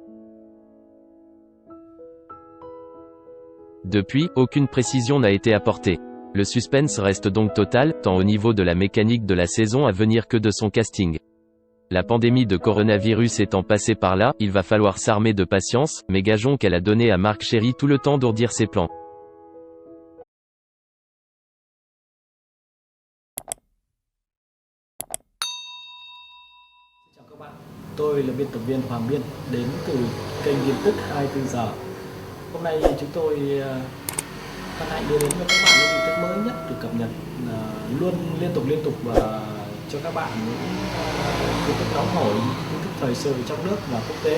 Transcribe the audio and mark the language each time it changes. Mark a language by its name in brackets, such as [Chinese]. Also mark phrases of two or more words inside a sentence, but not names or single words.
[French] Depuis, aucune précision n'a été apportée. Le suspense reste donc total, tant au niveau de la mécanique de la saison à venir que de son casting. La pandémie de coronavirus étant passée par là, il va falloir s'armer de patience, mais gageons qu'elle a donné à Marc Cherry tout le temps d'ourdir ses plans. [Vietnamese] Chào các bạn, tôi là biên tập viên Hoàng Biên, đến từ kênh tin tức 24 giờ. Hôm nay chúng tôi hân hạnh đưa đến cho các bạn những tin tức mới nhất được cập nhật luôn liên tục và cho các bạn những tin tức nóng hổi, tin tức thời sự trong nước và quốc tế.